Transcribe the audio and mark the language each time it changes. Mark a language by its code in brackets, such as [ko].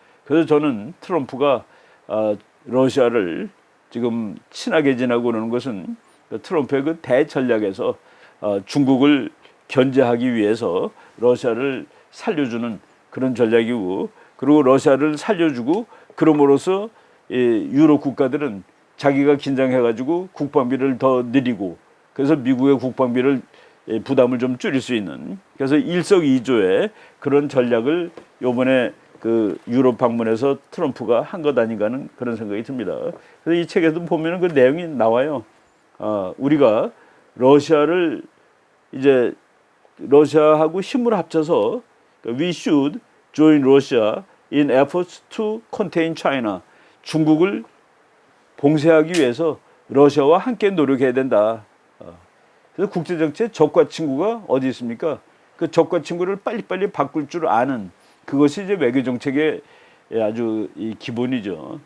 [ko] 그래서 저는 트럼프가 러시아를 지금 친하게 지내고 그러는 것은 트럼프의 그 대전략에서 중국을 견제하기 위해서 러시아를 살려주는 그런 전략이고 그리고 러시아를 살려주고 그럼으로써 유럽 국가들은 자기가 긴장해가지고 국방비를 더 늘리고 그래서 미국의 국방비를 부담을 좀 줄일 수 있는 그래서 일석이조의 그런 전략을 이번에 그 유럽 방문에서 트럼프가 한 것 아닌가 하는 그런 생각이 듭니다. 그래서 이 책에도 보면은 그 내용이 나와요. 우리가 러시아를 이제 러시아하고 힘을 합쳐서 [en] we should join Russia in efforts to contain China. [ko] 중국을 봉쇄하기 위해서 러시아와 함께 노력해야 된다. 그래서 국제정치의 적과 친구가 어디 있습니까? 그 적과 친구를 빨리빨리 바꿀 줄 아는 그것이 이제 외교 정책의 아주 이 기본이죠.